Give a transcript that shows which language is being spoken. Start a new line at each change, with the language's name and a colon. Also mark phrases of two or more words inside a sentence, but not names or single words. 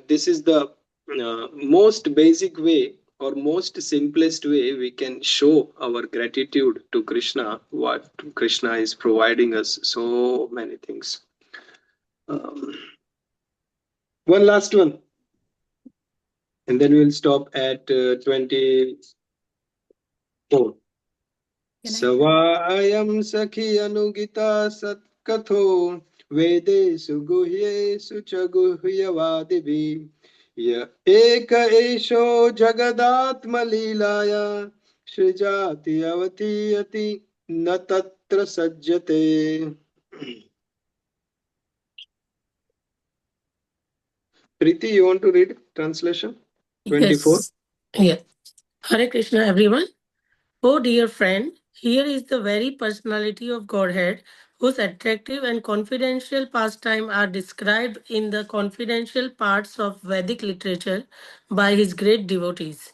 English: This is the most basic way or most simplest way we can show our gratitude to Krishna, what Krishna is providing us so many things. One last one, and then we'll stop at 24.
Sanskrit: स्वयं सखे अनुगीतसत्कथो वेदेषु गुह्येषु चगुह्यवादिभिः य एक ईशो जगदात्मलीलया सृजति अवत्यत्ति नतत्र सज्जते.
English: Preeti, you want to read translation? 24. Yes. Yeah. Hare Krishna, everyone. Oh, dear friend, here is the very personality of Godhead, whose attractive and confidential pastime are described in the confidential parts of Vedic literature by his great devotees.